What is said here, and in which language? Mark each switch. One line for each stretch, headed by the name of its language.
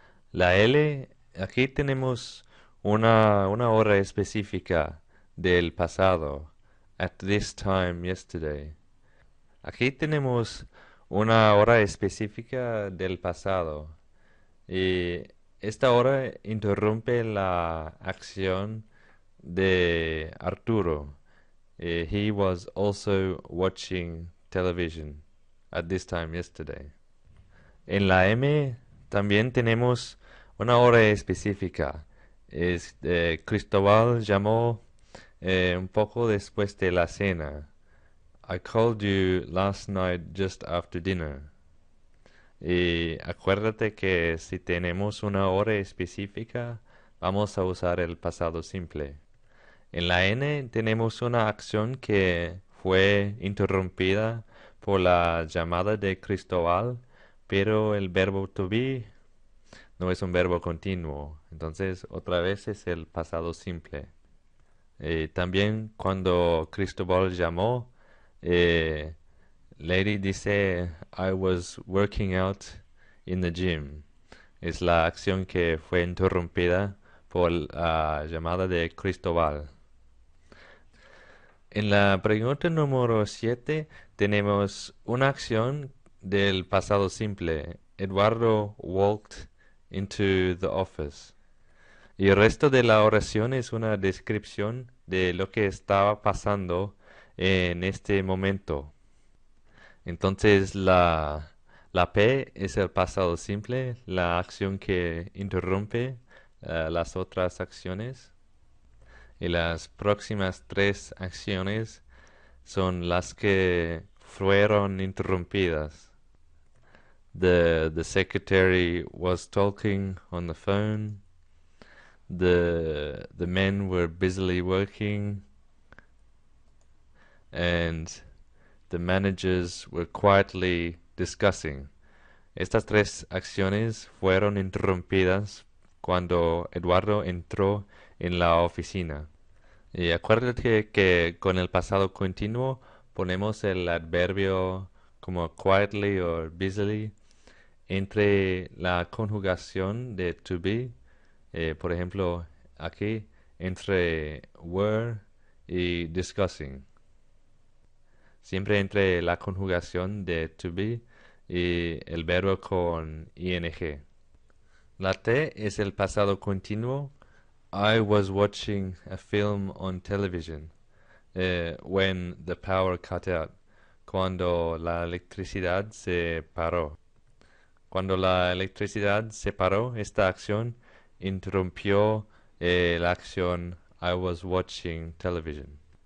Spanish: La L, aquí tenemos una hora específica del pasado.
English: At this time yesterday.
Spanish: Aquí tenemos una hora específica del pasado. Y esta hora interrumpe la acción de Arturo.
English: He was also watching television at this time yesterday.
Spanish: En la M también tenemos una hora específica. Cristóbal llamó un poco después de la cena.
English: I called you last night just after dinner.
Spanish: Y acuérdate que si tenemos una hora específica, vamos a usar el pasado simple. En la N tenemos una acción que fue interrumpida por la llamada de Cristóbal, pero el verbo to be no es un verbo continuo. Entonces, otra vez es el pasado simple. También cuando Cristóbal llamó, eh, Lady dice,
English: I was working out in the gym.
Spanish: Es la acción que fue interrumpida por la llamada de Cristóbal. En la pregunta número 7 tenemos una acción del pasado simple.
English: Eduardo walked into the office.
Spanish: Y el resto de la oración es una descripción de lo que estaba pasando en este momento. Entonces la P es el pasado simple, la acción que interrumpe las otras acciones. Y las próximas tres acciones son las que fueron interrumpidas.
English: The secretary was talking on the phone. The men were busily working. And the managers were quietly discussing.
Spanish: Estas tres acciones fueron interrumpidas cuando Eduardo entró en la oficina. Y acuérdate que con el pasado continuo ponemos el adverbio como quietly o busily entre la conjugación de to be, por ejemplo, aquí entre were y discussing. Siempre entre la conjugación de to be y el verbo con ing. La T es el pasado continuo.
English: I was watching a film on television when the power cut out.
Spanish: Cuando la electricidad se paró. Cuando la electricidad se paró, esta acción interrumpió la acción
English: I was watching television.